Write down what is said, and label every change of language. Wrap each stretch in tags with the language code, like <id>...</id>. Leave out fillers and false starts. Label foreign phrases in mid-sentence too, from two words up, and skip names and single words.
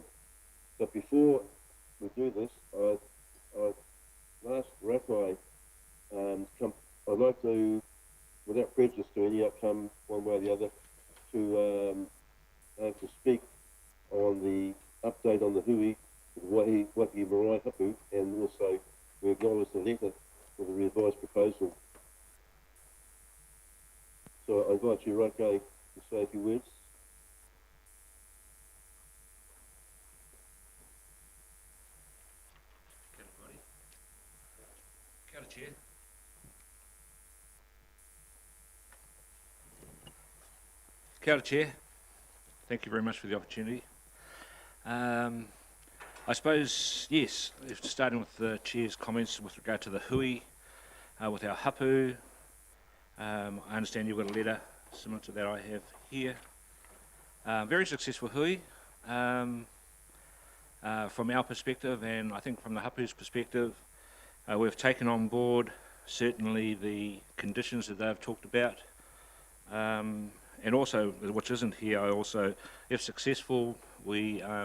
<en>But before we do this, I'd ask Rakai, I'd like to, without prejudice to any outcome one way or the other, to speak on the update on the hui, the Waihi Marae Hapu, and also we acknowledge the letter for the revised proposal. So I invite you, Rakai, to say a few words.</en> <mi>Kia ora, Chair. Kia ora,</mi> <en>Chair. Thank you very much for the opportunity. I suppose, yes, starting with the Chair's comments with regard to the hui, with our hapu, I understand you've got a letter similar to that I have here. Very successful hui from our perspective, and I think from the hapu's perspective, we've taken on board certainly the conditions that they've talked about, and also, which isn't here, I also, if successful, we</en>